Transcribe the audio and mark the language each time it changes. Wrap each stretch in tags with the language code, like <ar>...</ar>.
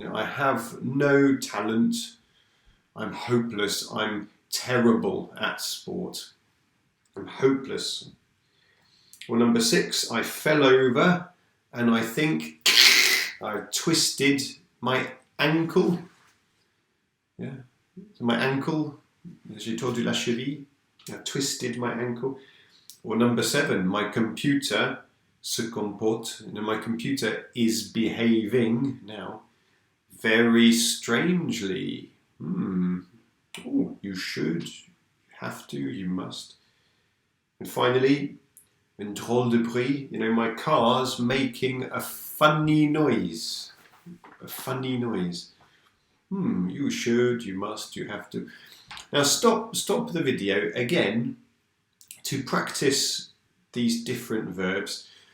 <en>I have no talent. I'm hopeless. I'm terrible at sport. I'm hopeless. Or number 6, I fell over and I think I twisted my ankle. My ankle,</en> <fr>j'ai tordu la cheville.</fr> <en>I twisted my ankle. Or number 7, my computer</en> <fr>se comporte.</fr> <en>My computer is behaving now very strangely. Oh, you should, you have to, you must. And finally,</en> <fr>un drôle de bruit.</fr> <en>My car's making a funny noise. A funny noise. You should, you must, you have to. Now stop the video again to practice these different verbs.</en>